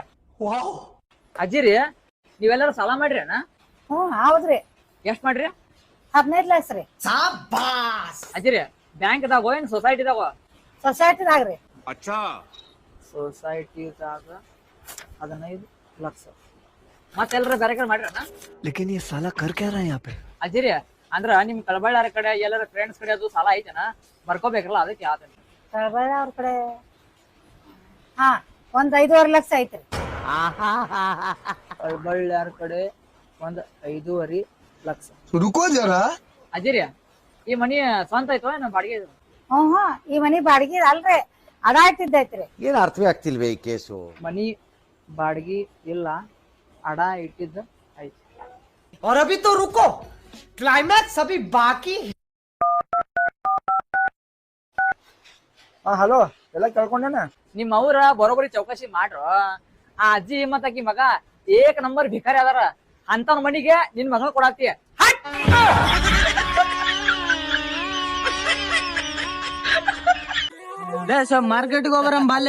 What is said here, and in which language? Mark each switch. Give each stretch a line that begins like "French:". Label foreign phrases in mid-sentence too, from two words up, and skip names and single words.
Kannada: ಅಜ್ಜಿರಿ ನೀವೆಲ್ಲರೂ ಸಾಲ ಮಾಡ್ರಿ ಅಣ್ಣ? ಹೌದ್ರಿ. ಎಷ್ಟ್ ಮಾಡ್ರಿ? 15 ಲಕ್ಷ ರೀ. ಅಜ್ಜಿರಿ ಬ್ಯಾಂಕ್ದಾಗೋ ಏನ್ ಸೊಸೈಟಿದಾಗೋ? ಸೊಸೈಟಿದಾಗ್ರಿ. ಸೊಸೈಟಿದಾಗ 15 ಲಕ್ಷ. ಮತ್ತೆಲ್ರ ಬೇರೆ ಕಡೆ ಮಾಡ್ರಿ ಅಣ್ಣ?
Hindi: लेकिन ये साला कर क्या रहा है यहाँ पे?
Kannada: ಅಜ್ಜಿರಿ ಅಂದ್ರ ನಿಮ್ ಕಳಬಳ್ಳಾರ ಕಡೆ ಎಲ್ಲರ ಫ್ರೆಂಡ್ಸ್ ಕಡೆ ಅದು ಸಾಲ ಐತೆನ ಬರ್ಕೋಬೇಕಲ್ಲ ಅದಕ್ಕೆ ಯಾವ್ದು? ಕಳಬಳ್ಳಿ ಅವ್ರ ಕಡೆ ಒಂದ್ 5.5 ಲಕ್ಷ ಐತ್ರಿ. ಕಳಬಳ್ಳಾರ ಕಡೆ ಒಂದ್ 5.5 ಲಕ್ಷ.
Hindi: रुको जरा.
Kannada: ಅಜ್ಜಿರಿ ಈ ಮನಿ ಸ್ವಂತ ಐತೋ ಏನ ಬಾಡಿಗೆ? ಈ ಮನಿ ಬಾಡಿಗೆ ಅಲ್ರಿ, ಅಡ ಇಟ್ಟಿದ್ದೈತ್ರಿ. ಏನ್ ಅರ್ಥವೇ ಆಗ್ತಿಲ್ವೇ ಈ ಕೇಸು? ಮನಿ ಬಾಡಿಗೆ ಇಲ್ಲ, ಅಡ ಇಟ್ಟಿದ್ದ ಐತಿ.
Hindi: और अभी तो रुको, क्लाइमैक्स अभी बाकी.
Kannada: ಹಲೋ, ಎಲ್ಲ ಕೇಳ್ಕೊಂಡೇನ? ನಿಮ್ ಅವ್ರ ಬರೋಬ್ಬರಿ ಚೌಕಶಿ ಮಾಡ್ರು. ಆ ಅಜ್ಜಿ ಮತ್ತ ಆಕಿ ಮಗ
Hindi: एक नंबर
Kannada: ಭಿಕಾರಿ ಅದಾರ. ಅಂತವ್ನ ಮನಿಗೆ ನಿನ್ ಮಗಳ ಕೊಡಾಕ್ತಿ. ಮಾರ್ಕೆಟ್ಗೆ ಹೋಗ್ಬರಂ ಬಾಲೆ.